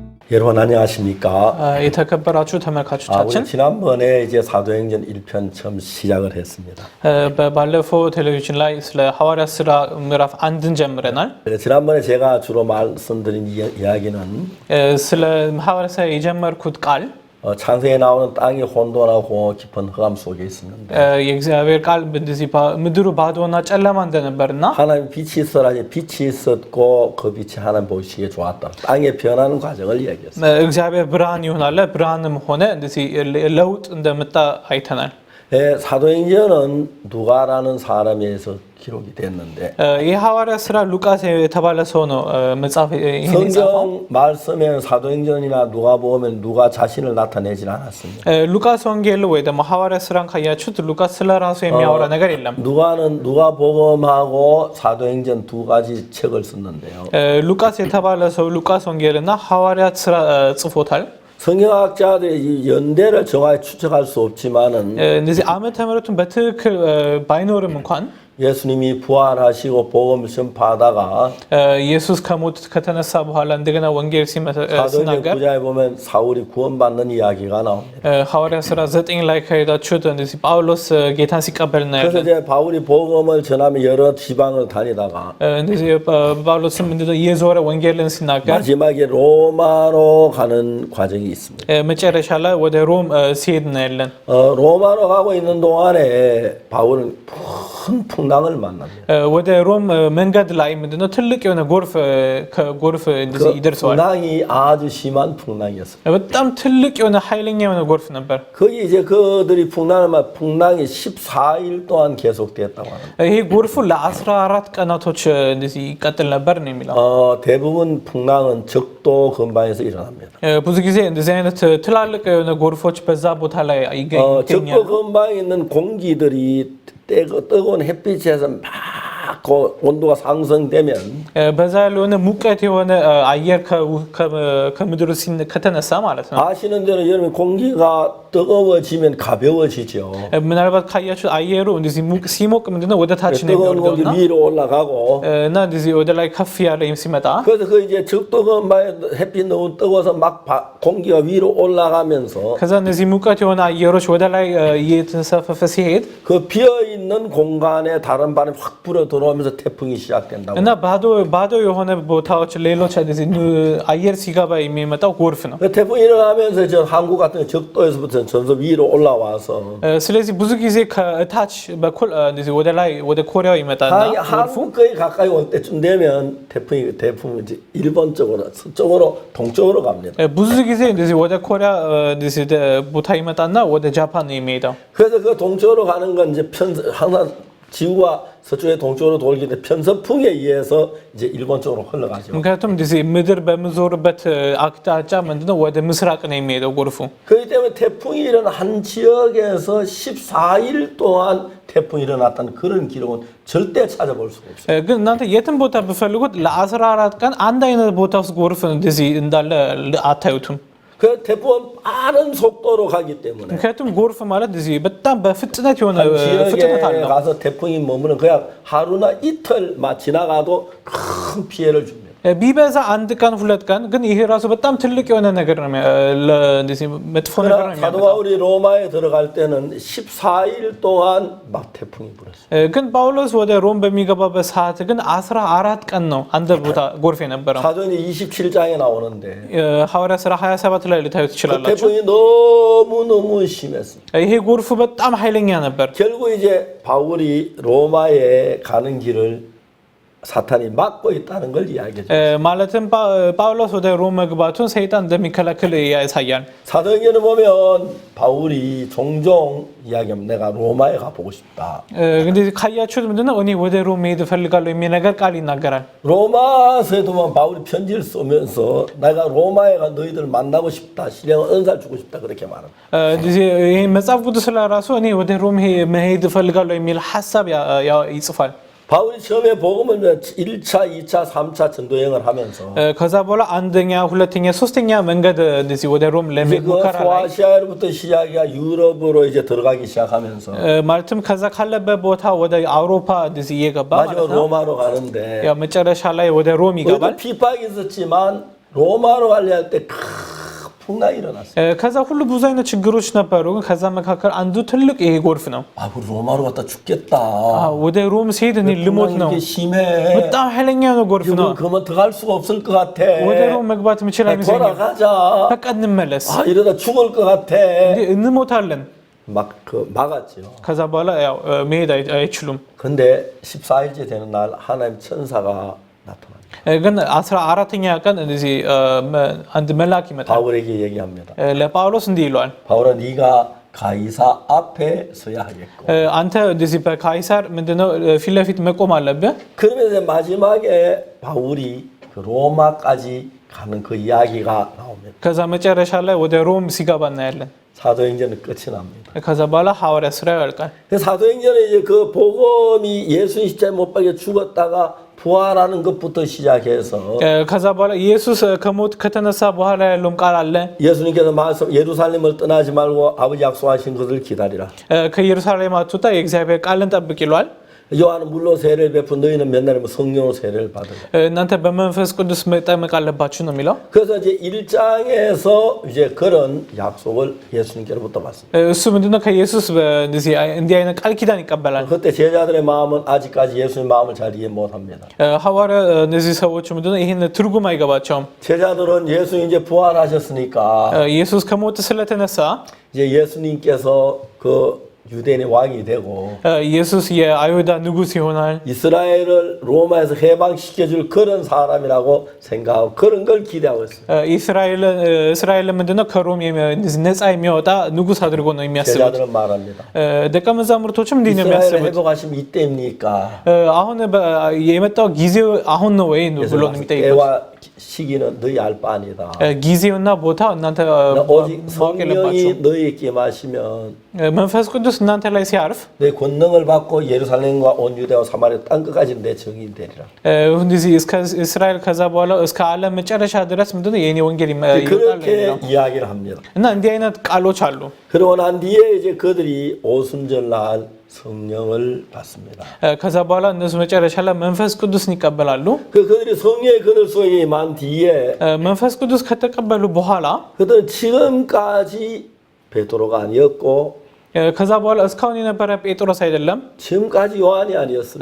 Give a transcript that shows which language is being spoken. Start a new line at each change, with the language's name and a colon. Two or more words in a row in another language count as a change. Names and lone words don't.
Korean: 여러분 안녕하십니까?
Amharic: የተከበራችሁ
Korean: 우리
Amharic: ተመልካቾቻችን
Korean: 지난번에 이제 사도행전 1편 처음 시작을 했습니다.
Amharic: ባለፈው ቴሌቪዥን ላይ ስለ ሐዋርያት ሥራ ምዕራፍ 1ን ጀምረናል።
Korean: 지난번에 제가 주로 말씀드린 이야기는
Amharic: ስለ ሐዋርያት ሥራ የጀመርኩት ቃል
Korean: 창세기에 나오는 땅이 혼돈하고 깊은 흑암 속에 있었는데
Amharic: የእግዚአብሔር ቃል እንደዚህ ምድሩ ባዶና ጨለማ እንደነበርና
Korean: 하나님 빛이 있어라니 빛이 있었고 그 빛이 하나님 보시기에 좋았다. 땅의 변하는 과정을 이야기했어요.
Amharic: እግዚአብሔር ብርሃን ይሆናል ብርሃንም ሆነ እንደዚህ ለውጥ እንደመጣ አይተናል።
Korean: 사도행전은 누가라는 사람에 의해서 기록이 됐는데
Amharic: 이 ሐዋርያት ሥራ ሉቃስ የተባለ ሰው ነው መጽሐፍ ይሄን የጻፈው።
Korean: 성경 말씀에 사도행전이나 누가복음에 누가 자신을 나타내진 않았습니다.
Amharic: ሉቃስ ወንጌል ወይ ደግሞ ሐዋርያት ሥራን ካያችሁት ሉቃስ ስለ ራሱ የሚያወራ ነገር የለም።
Korean: 누가복음하고 사도행전 두 가지 책을 썼는데요.
Amharic: ሉቃስ የተባለ ሰው ሉቃስ ወንጌልና ሐዋርያት ሥራ ጽፎታል።
Korean: 성경학자들이 이 연대를 정확히 추측할 수 없지만은
Amharic: እንደዚህ ዓመተ ምሕረቱን በትክክል ባይኖርም እንኳን
Korean: 예수님이 부활하시고 복음을 전파하다가
Amharic: ኢየሱስ ከሞት ከተነሳ በኋላ እንደገና ወንጌል
Korean: 사도행전
Amharic: ሲናገር
Korean: 9장에 보면 사울이 구원받는 이야기가 나옵니다.
Amharic: ሐዋርያት ሥራ 9 ላይ ከሄዳችሁት እንደዚህ ጳውሎስ ጌታን ሲቀበል
Korean: 그래서
Amharic: እናያለን።
Korean: 이제 바울이 복음을 전하며 여러 지방을 다니다가
Amharic: እንደዚህ ጳውሎስም እንደዚህ እየዞረ ወንጌልን ሲናገር
Korean: 마지막에 로마로 가는 과정이 있습니다.
Amharic: መጨረሻ ላይ ወደ ሮም ሲሄድ እናያለን።
Korean: 로마로 가고 있는 동안에 바울은 큰 풍랑을 만납니다.
Amharic: ወደ ሮም መንገድ ላይ ምንድነው ትልቅ የሆነ ጎርፍ እንደዚህ ይደርሰዋል።
Korean: 풍랑이 아주 심한 풍랑이었어요.
Amharic: በጣም ትልቅ የሆነ ኃይለኛ የሆነ ጎርፍ ነበር።
Korean: 거기 이제 그들이 풍랑이 14일 동안 계속됐다고 합니다.
Amharic: ይሄ ጎርፉ ለ14 ቀናቶች እንደዚህ ይቀጥል ነበር ነው የሚለው።
Korean: 대부분 풍랑은 적도 근방에서 일어납니다.
Amharic: ብዙ ጊዜ እንደዚህ አይነት ትላልቅ የሆነ ጎርፎች በዛ ቦታ ላይ ይገኛሉ።
Korean: 적도 근방에 있는 공기들이 뜨거운 햇빛에서 막 온도가 상승되면
Amharic: በዛ ያለሆነ ሙቀት የሆነ አየር ከምድሩ ከተነሳ ማለት ነው።
Korean: 아시는 대로 여러분 공기가 뜨거워지면 가벼워지죠.
Amharic: ምናልባት ካያችሁ አየሩ እንደዚህ ሲሞቅ ምንድነው ወደ ታች ነው
Korean: 뜨거운 공기
Amharic: የሚወርደውና
Korean: 위로 올라가고
Amharic: እና እንደዚህ ወደ ላይ ከፍ ያለ ሲመጣ
Korean: 그래서 그 이제 적도 근방에 햇빛 너무 뜨거워서 막 공기가 위로 올라가면서
Amharic: ከዛ እነዚህ ሙቀት የሆነ አየሮች ወደ ላይ እየተንሳፈፈ ሲሄድ
Korean: 그 비어 있는 공간에 다른 바람이 확 불어 들어오면서 태풍이 시작된다고.
Amharic: እና ባዶ የሆነ ቦታዎች ሌሎች እንደዚህ አየር ሲገባ የሚመጣው ጎርፍ ነው።
Korean: 그 태풍이 일어나면서 저 한국 같은 전도에서부터 점점 위로 올라와서
Amharic: ስለዚህ ብዙ ጊዜ ከታች በኩል እንደዚህ ወደ ላይ ወደ ኮሪያው ይመጣና ጎርፉ
Korean: 한국에 가까이 올 때쯤 되면 태풍이 이제 일본 쪽으로 서쪽으로 동쪽으로 갑니다.
Amharic: ብዙ ጊዜ እንደዚህ ወደ ኮሪያ እንደዚህ ቦታ ይመጣና ወደ ጃፓን ነው የሚሄደው።
Korean: 그래서 그 동쪽으로 가는 건 이제 항상 지구가 서쪽에 동쪽으로 돌기 때문에 편서풍에 의해서 이제 일본 쪽으로 흘러가죠.
Amharic: ምክንያቱም እንደዚህ ምድር በምዞርበት አቅጣጫ ምንድነው ወደ ምስራቅ ነው የሚሄደው ጎርፉ።
Korean: 그렇기 때문에 태풍이 일어난 한 지역에서 14일 동안 태풍이 일어났다는 그런 기록은 절대 찾아볼 수가 없어요.
Amharic: ግን እናንተ የትም ቦታ ብፈልጉት ለ14 ቀን አንድ አይነት ቦታ ውስጥ ጎርፍ እንደዚህ እንዳለ አታዩትም።
Korean: 그 태풍은 빠른 속도로 가기 때문에
Amharic: ምክንያቱም ጎርፍ ማለት እንደዚህ በጣም በፍጥነት የሆነ
Korean: 한
Amharic: ፍጥነት
Korean: 지역에
Amharic: አለው።
Korean: 가서 태풍이 머무는 그냥 하루나 이틀만 지나가도 큰 피해를 줍니다.
Amharic: ቢበዛ አንድ ቀን ሁለት ቀን ግን ይሄ ራሱ በጣም ትልቅ የሆነ ነገር ነው እንደዚህ መጥፎ ነገር ነው
Korean: 사도
Amharic: የሚያመጣው።
Korean: 바울이 로마에 들어갈 때는 14일 동안 막 태풍이 불었어요.
Amharic: ግን ጳውሎስ ወደ ሮም በሚገባበት ሰዓት ግን 14 ቀን ነው አንድ ቦታ ጎርፍ የነበረው።
Korean: 사도행전 27장에 나오는데
Amharic: ሐዋርያት ሥራ 27 ላይ ልታዩ
Korean: 그
Amharic: ትችላላችሁ።
Korean: 태풍이 너무너무 심했어요.
Amharic: ይሄ ጎርፉ በጣም ኃይለኛ ነበር።
Korean: 결국 이제 바울이 로마에 가는 길을 사탄이 막고 있다는 걸 이야기해요.
Amharic: ማለትም ጳውሎስ ወደ ሮም መግባቱን ሰይጣን እንደሚከለክል ያሳያል።
Korean: 사도행전을 보면 바울이 종종 이야기하면 내가 로마에 가보고 싶다.
Amharic: እንግዲህ ካያችሁት ምንድነው እኔ ወደ ሮም መሄድ እፈልጋለሁ የሚል ነገር ቃል ይናገራል።
Korean: 로마서에도 보면 바울이 편지를 쓰면서 내가 로마에 가 너희들 만나고 싶다. 신령한 은사를 주고 싶다. 그렇게 말합니다.
Amharic: ይሄ መጽሐፍ ቅዱስ ስለራሱ እኔ ወደ ሮም መሄድ እፈልጋለሁ የሚል ሐሳብ ይጽፋል።
Korean: 바울이 처음에 복음을 1차, 2차, 3차 전도 여행을 하면서
Amharic: ከዛ በኋላ አንደኛ፣ ሁለተኛ፣ ሶስተኛ መንገድ እንደዚህ ወደ ሮም ለመሄድ
Korean: 그
Amharic: ሙከራ ላይ
Korean: 소아시아로부터 시작이야 유럽으로 이제 들어가기 시작하면서
Amharic: ማለትም ከዛ ካለበት ቦታ ወደ አውሮፓ እንደዚህ እየገባ ማለት
Korean: 마지막
Amharic: ነው።
Korean: 로마로 가는데
Amharic: ያው መጨረሻ ላይ ወደ ሮም ይገባል።
Korean: 핍박이 있었지만 로마로 관리할 때 큰 풍랑이 일어났어요.
Amharic: ከዛ ሁሉ ብዙ አይነት ችግሮች ነበሩ። ግን ከዛ መካከል አንዱ ትልቅ ይሄ ጎርፍ ነው።
Korean: 아, 우리 로마로 갔다 죽겠다.
Amharic: ወደ ሮም ሲሄድ እኔ ልሞት ነው።
Korean: 이게 심해.
Amharic: በጣም ኃይለኛ ነው ጎርፍ ነው።
Korean: 이거 그러면 들어갈 수가 없을 것 같아.
Amharic: ወደ ሮም መግባት የምችል አይመስለኝም።
Korean: 돌아가자.
Amharic: በቃ እንመለስ፣
Korean: 아, 이러다 죽을 것 같아.
Amharic: እንሞታለን።
Korean: 막았죠.
Amharic: ከዛ በኋላ ያው መሄድ አይችሉም።
Korean: 근데 14일째 되는 날 하나님 천사가 나타납니다.
Amharic: ግን 14ኛ ቀን እንደዚህ አንድ መልአክ ይመጣል።
Korean: 바울에게 얘기합니다.
Amharic: ለጳውሎስ እንዲህ ይለዋል፣
Korean: 바울아 네가 가이사 앞에 서야 하겠고.
Amharic: አንተ እንደዚህ በካይሳር ምንድነው ፊት ለፊት መቆም አለብህ።
Korean: 그러면서 마지막에 바울이 그 로마까지 가는 그 이야기가 나옵니다.
Amharic: ከዛ መጨረሻ ላይ ወደ ሮም ሲገባ እናያለን።
Korean: 사도행전은 끝이 납니다.
Amharic: ከዛ በኋላ ሐዋርያ ሥራ ያልቃል።
Korean: 사도행전에 이제 그 복음이 예수님 십자가에 못 박혀 죽었다가 부활하는 것부터 시작해서
Amharic: ከዛ በኋላ ኢየሱስ ከሞት ከተነሳ በኋላ ያለውም ቃል 아ለ።
Korean: 예수님께서 말씀 예루살렘을 떠나지 말고 아버지 약속하신 것을 기다리라.
Amharic: ከኢየሩሳሌም አትውጣ የእግዚአብሔር ቃልን ጠብቅ ይሏል።
Korean: 요한은 물로 세례를 베푼 너희는 몇 날이면 성령으로 세례를 받으라.
Amharic: እናንተ በመንፈስ ቅዱስ መጠመቅ አለባችሁ ነው የሚለው።
Korean: 그래서 이제 1장에서 이제 그런 약속을 예수님께로부터 받습니다.
Amharic: እሱ ምንድነው ከኢየሱስ እንደዚህ እንዲህ አይነት ቃል ኪዳን ይቀበላል።
Korean: 그때 제자들의 마음은 아직까지 예수님 마음을 잘 이해 못 합니다.
Amharic: ሐዋርያ እነዚህ ሰዎች ምንድነው ይሄን ትርጉም አይገባቸውም።
Korean: 제자들은 예수님 이제 부활하셨으니까
Amharic: ኢየሱስ ከሞት ስለተነሳ
Korean: 이제 예수님께서 그 유대인의 왕이 되고
Amharic: ኢየሱስ የአይሁዳ ንጉስ ይሆናል።
Korean: 이스라엘을 로마에서 해방시켜줄 그런 사람이라고 생각하고 그런 걸 기대하고 있어요.
Amharic: እስራኤል ምንድነው ከሮም ነፃ የሚያወጣ ንጉስ አድርጎ ነው የሚያስቡት።
Korean: 제자들은 말합니다.
Amharic: ደቀ መዛሙርቶችም እንዲህ ነው
Korean: 이스라엘을
Amharic: የሚያስቡት።
Korean: 회복하시면 이때입니까?
Amharic: አሁን የመጣው ጊዜው አሁን ነው ወይ ነው ብሎ ነው የሚጠይቁት።
Korean: 때와 시기는 너희 알 바 아니다.
Amharic: ጊዜውና ቦታ እናንተ
Korean: 오직
Amharic: ማወቅ የለባችሁ።
Korean: 성령이 너희에게 임하시면
Amharic: መንፈስ ቅዱስ እናንተ ላይ ሲያርፍ
Korean: 내 권능을 받고 예루살렘과 온 유대와 사마리아 땅 끝까지 내 증인 되리라.
Amharic: እንደዚህ እስከ እስራኤል ከዛ በኋላ እስከ ዓለም መጨረሻ ድረስ ምንድነው የኔ ወንጌል ይወጣል
Korean: 그렇게 이야기를 합니다.
Amharic: እና እንዲህ አይነት ቃሎች አሉ።
Korean: 그러고 난 뒤에 이제 그들이 오순절날 성령을 받습니다.
Amharic: ከዛ በኋላ እነሱ መጨረሻ ላይ መንፈስ ቅዱስን ይቀበላሉ።
Korean: 그들이 성령의 그들 속에 임한 뒤에
Amharic: መንፈስ ቅዱስ ከተቀበሉ በኋላ
Korean: 그들은 지금까지 베드로가 아니었고
Amharic: ከዛ በኋላ እስካሁን የነበረ ጴጥሮስ አይደለም፣
Korean: 지금까지 요한이 아니었습니다.